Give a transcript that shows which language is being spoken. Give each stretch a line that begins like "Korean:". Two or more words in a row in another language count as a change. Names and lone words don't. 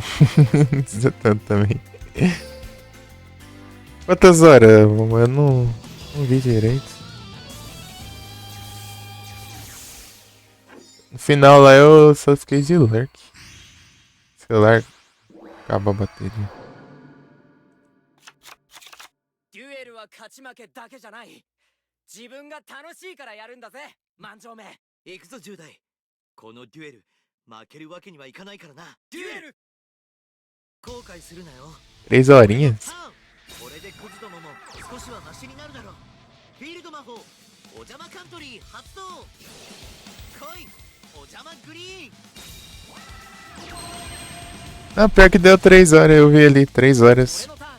Portuguese: Não precisa tanto também. Quantas horas? Eu não vi direito. No final lá eu só fiquei de lurk. Celular acaba a bateria.
Japanese: デュエルは勝ち負けだけじゃない。自分が楽しいからやるんだぜ、万丈め。行くぞ10代。このデュエル負けるわけにはいかないからな。デュエル後悔するなよ。
Portuguese: 3 horinhas?
Japanese: これでクズどもも少しはマシになるだろう。フィールド魔法お邪魔カントリー発動。来いお邪魔グリーン。
Portuguese: Ah, pior que deu 3 horas, eu vi ali, 3 horas.